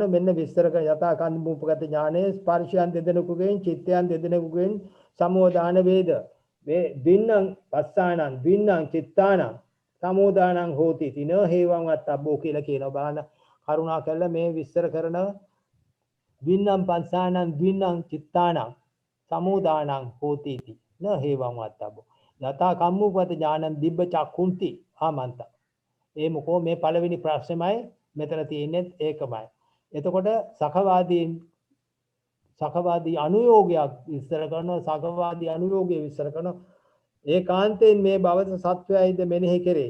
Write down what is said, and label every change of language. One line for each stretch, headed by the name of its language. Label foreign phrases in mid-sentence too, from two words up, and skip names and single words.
Sinhala: මෙන්න විස්තර කර යථා කම්මූපගත ඥානයේ ස්පර්ශයන් දෙදෙනෙකුගෙන් චිත්තයන් දෙදෙනෙකුගෙන් සමෝදාන වේද.
Pali: මේ දින්නම් පස්සානං දින්නම් චිත්තානං සමෝදානං හෝති තින හේවං වත්තබ්බෝ
Sinhala: කියලා කියනවා. බාන කරුණා කරලා මේ විස්තර කරන
Pali: දින්නම් පස්සානං දින්නම් චිත්තානං සමෝදානං හෝති ති න හේවං වත්තබ්බෝ යථා කම්මූපගත ඥානං දිබ්බ චක්ඛුන්ති ආමන්ත.
Sinhala: ඒ මොකෝ මේ පළවෙනි ප්‍රශ්නයමයි මෙතන තියෙන්නේ ඒකමයි. එතකොට සකවාදී අනුയോഗයක් විස්තර කරනවා. සකවාදී අනුയോഗය විස්තර කරනවා. ඒකාන්තයෙන් මේ භවත සත්වයයිද මෙනෙහි කරේ.